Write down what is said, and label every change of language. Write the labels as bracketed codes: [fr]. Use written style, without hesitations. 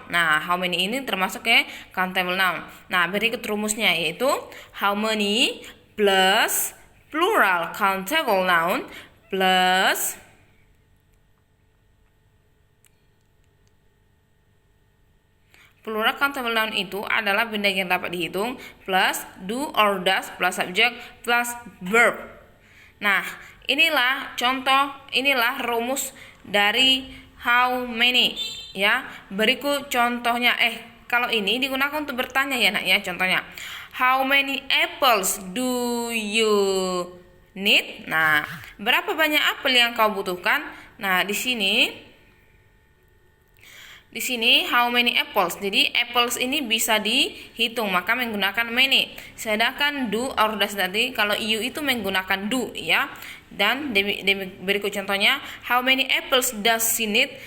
[id] Nah, [en] how many ini termasuk ke countable noun. [id] Nah, berikut rumusnya yaitu how many plus plural countable noun plus plural countable noun itu adalah benda yang dapat dihitung plus do or does plus subject plus verb. Nah, inilah rumus dari how many, ya. Berikut contohnya. kalau ini digunakan untuk bertanya ya nak ya. [en] Contohnya, how many apples do you need? [id] Nah, berapa banyak apel yang kau butuhkan? Nah, di sini [en] how many apples. [id] Jadi apples ini bisa dihitung, maka menggunakan many. Sedangkan do or does tadi kalau you itu menggunakan do ya. [en] Dan berikut contohnya, how many apples does she need?